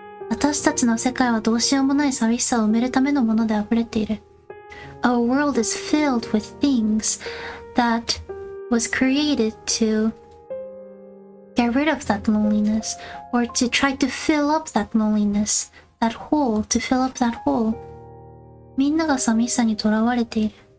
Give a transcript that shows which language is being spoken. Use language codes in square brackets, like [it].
[ja] 私たちの世界はどうしようもない寂しさを埋めるためのもので溢れている。 [en] Our world is filled with things that was created to get rid of that loneliness, or to try to fill up that loneliness, that hole, to fill up that hole. [ja] みんなが寂しさにとらわれている。